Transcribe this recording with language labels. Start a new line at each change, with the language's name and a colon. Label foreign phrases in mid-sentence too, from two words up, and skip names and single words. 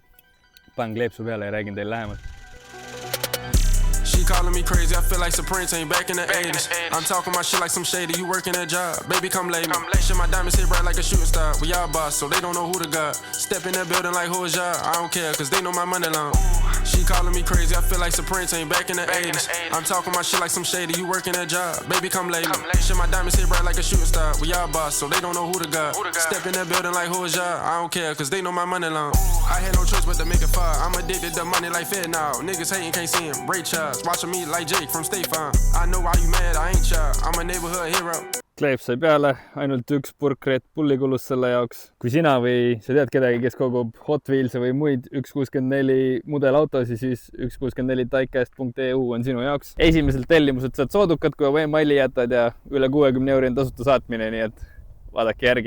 Estonian: Panen kleepsu peale ja räägin teile lähemalt.
English: She calling me crazy, I feel like Supreme Team back in the 80s. I'm talking my shit like some shady, you working a job. Baby, come lay me. Shit, my diamonds hit bright like a shooting star. We all boss, so they don't know who the god. Step in that building like who is y'all? I don't care, cause they know my money long. She calling me crazy, I feel like Supreme Team back in the 80s. I'm talking my shit like some shady, you working a job. Baby, come lay me. Shit, my diamonds hit bright like a shooting star. We all boss, so they don't know who the god. Step in that building like who is y'all? I don't care, cause they know my money long. I had no choice but to make it far. I'm addicted to money like Fed now. Niggas hating, can't see him. Ray Charles, watching me like Jake from State Farm. I know why you mad, I ain't y'all. I'm a neighborhood hero.
Estonian: Kleep sai peale, ainult üks purk Red Bulli kulus selle jaoks. Kui sina või sa tead kedagi, kes kogub Hot Wheels'e või muid 164 mudelautosi, siis 164diecast.eu on sinu jaoks. Esimesel tellimused saad soodukad, kui e-maili jätad ja üle 60 € on tasuta saatmine, nii et vaadake järgi.